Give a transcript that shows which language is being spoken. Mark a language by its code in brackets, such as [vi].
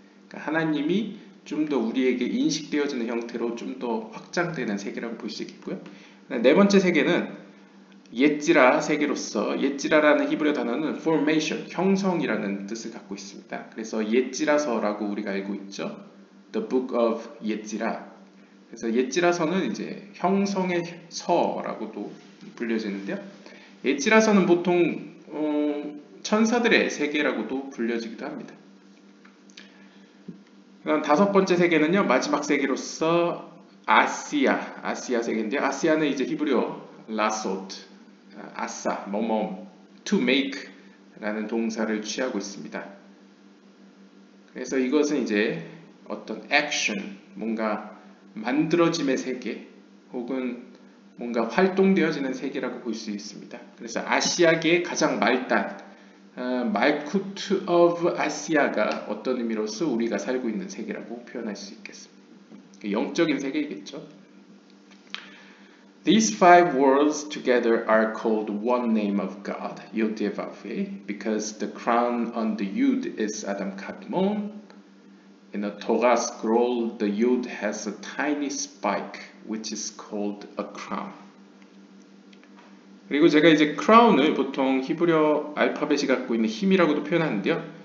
[ko] 그러니까 하나님이 좀 더 우리에게 인식되어지는 형태로 좀 더 확장되는 세계라고 볼 수 있겠고요. 네 번째 세계는 예지라 세계로서, 예지라라는 히브리어 단어는 formation, 형성이라는 뜻을 갖고 있습니다. 그래서 예지라서라고 우리가 알고 있죠. [en] The Book of 예지라. [ko] 그래서 예지라서는 이제 형성의 서라고도 불려지는데요. 예지라서는 보통 천사들의 세계라고도 불려지기도 합니다. 그다음 다섯 번째 세계는요, 마지막 세계로서 아시아 세계인데요. 아시아는 이제 히브리어 라소트, 아싸, 뭐뭐, to make 라는 동사를 취하고 있습니다. 그래서 이것은 이제 어떤 액션, 뭔가 만들어짐의 세계 혹은 뭔가 활동되어지는 세계라고 볼 수 있습니다. 그래서 아시아계의 가장 말단, 말쿠트 of 아시아가 어떤 의미로서 우리가 살고 있는 세계라고 표현할 수 있겠습니다. 영적인 세계이겠죠. [en] These five worlds together are called one name of God, Yod-Heh-Vav-Heh, because the crown on the Yud is Adam Kadmon. In a Torah scroll, the Yud has a tiny spike, which is called a crown. [ko] 그리고 제가 이제 크라운을 보통 히브리어 알파벳이 갖고 있는 힘이라고도 표현하는데요.